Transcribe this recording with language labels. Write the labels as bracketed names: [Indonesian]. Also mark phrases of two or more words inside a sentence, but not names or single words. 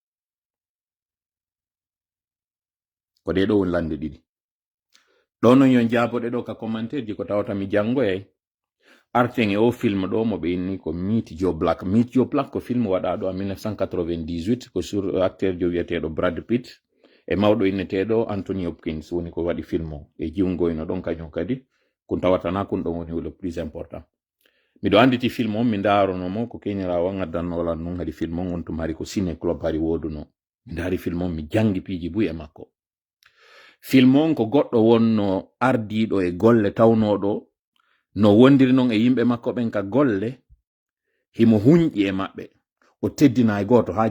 [Fula] ko ɗe ɗo won lande ɗiɗi ɗo non yon jaboɗe ɗo ka commentaire ji ko tawata mi jangoyay arten e o film ɗo mo ɓe inni ko Meet Joe Black. Meet Joe Black ko film waɗaɗo en 1998 ko sur acteur jo wiyeteɗo Brad Pitt e mawɗo inneteɗo Anthony Hopkins woni ko waɗi film o e jiwngoyno ɗon kañum kadi kun tawatana kun ɗon woni [French] le plus important [Fula] miɗo anditi film on mi ndaronomo ko keñirawo gaddannolan non hadi film on on tumari ko ciné club hari woduno mi ndaari film on mi jangi piiji buy e makko film on ko goɗɗo wonno ardiɗo e golle tawnoɗo no wondiri non e yimɓe makko ɓen ka golle himo huñƴi e maɓɓe o teddina e goto ha